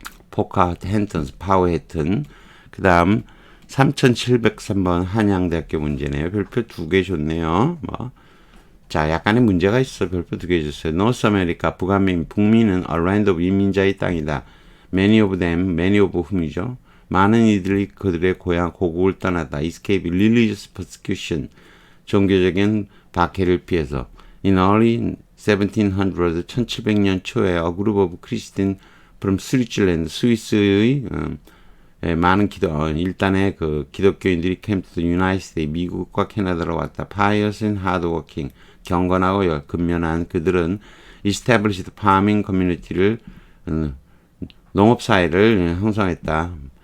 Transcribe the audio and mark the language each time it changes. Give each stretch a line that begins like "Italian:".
Korean: 포카 헨턴 파워 해튼. 그 다음 3703번 한양대학교 문제네요. 별표 2개 줬네요. 뭐. 자, 약간의 문제가 있어. 별표 2개 줬어요. 노스 아메리카, 북미는 a land of 이민자의 땅이다.
English: many of them, many of whom이죠.
Korean: 많은 이들이 그들의 고향 고국을 떠나다.
English: escape religious persecution.
Korean: 종교적인 박해를 피해서.
English: In early 1700, 1700년 초에 a group of Christian from Switzerland, 스위스의 많은 일단의 그 기독교인들이 came to the United States, 미국과 캐나다로 왔다. pious and hardworking, 경건하고 근면한 그들은 established farming community를 농업사회를 형성했다.